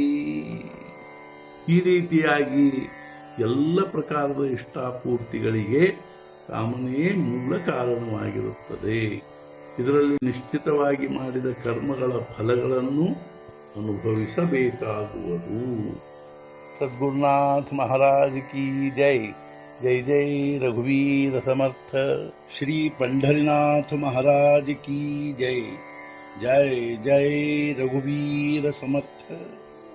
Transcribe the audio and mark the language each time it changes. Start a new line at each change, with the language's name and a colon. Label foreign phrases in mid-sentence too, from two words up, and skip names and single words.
Kannada: ಈ ರೀತಿಯಾಗಿ ಎಲ್ಲ ಪ್ರಕಾರದ ಇಷ್ಟಾಪೂರ್ತಿಗಳಿಗೆ ಕಾಮನೆಯೇ ಮೂಲ ಕಾರಣವಾಗಿರುತ್ತದೆ. ಇದರಲ್ಲಿ ನಿಶ್ಚಿತವಾಗಿ ಮಾಡಿದ ಕರ್ಮಗಳ ಫಲಗಳನ್ನು ಅನುಭವಿಸಬೇಕಾಗುವುದು.
Hindi: सद्गुरुनाथ महाराज की जय.
Marathi: जय जय रघुवीर समर्थ.
Hindi: श्री पंढरीनाथ महाराज की जय.
Marathi: जय जय रघुवीर समर्थ.